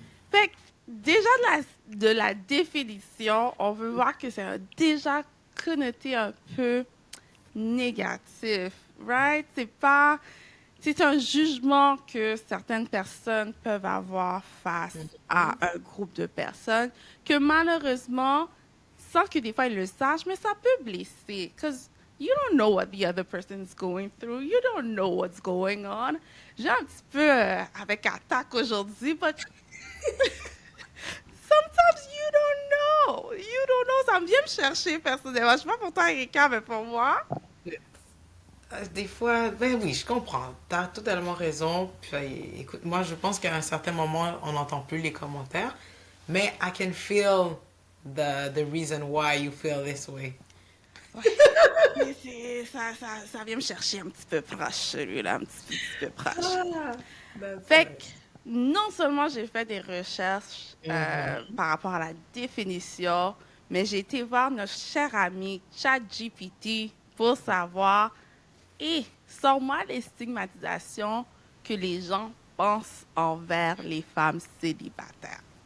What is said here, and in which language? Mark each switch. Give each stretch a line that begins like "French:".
French: Fait que déjà de la définition, on veut voir que c'est déjà connoté un peu négatif,
English: right?
French: C'est un jugement que certaines personnes peuvent avoir face à Mhm. un groupe de personnes que malheureusement, sans que des fois ils le sachent, mais ça peut blesser.
English: Because you don't know what the other person is going through. You don't know what's going on.
French: J'ai un petit peu avec attaque aujourd'hui,
English: but sometimes you don't know. You don't know.
French: Ça me vient me chercher personnellement. Je sais pas pour toi, Erika, mais pour moi. Des fois, ben oui, je comprends. T'as totalement raison. Puis, écoute, moi, je pense qu'à un certain moment, on n'entend plus les commentaires. Mais I can feel the reason why you feel this way. Ouais. Ça vient me chercher un petit peu proche, celui-là, un petit peu proche.
English: Ah, that's
French: Fait que,
English: nice.
French: non seulement j'ai fait des recherches Mhm. par rapport à la définition, mais j'ai été voir notre cher ami ChatGPT pour savoir, et sors-moi les stigmatisations que les gens pensent envers les femmes célibataires.